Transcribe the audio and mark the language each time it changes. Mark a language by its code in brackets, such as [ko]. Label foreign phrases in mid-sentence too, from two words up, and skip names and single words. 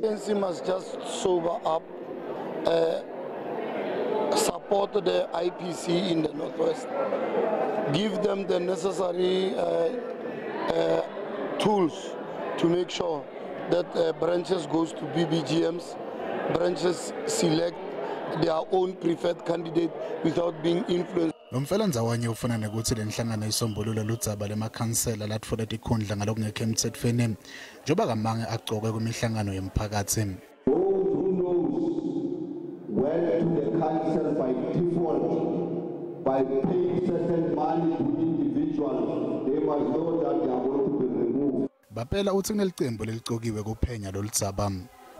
[en] ANC must just sober up, support the IPC in the Northwest, give them the necessary tools to make sure that branches goes to BBGMs, branches select their own preferred candidate without being influenced. [ss] Umfelandzawonye ufuna ukuthi lenhlangano isombulule ludzaba lemakhansela latfola tikhundla ngalokungekho emthethweni njengoba kamange agcoke kwimihlangano yemphakatsi. [en] Those who knows went to the council by default by paying certain money to individuals, they must know that they are going to be removed. [ss] Baphela uthi kunelicembu leligcokiwe kuphenya loludzaba.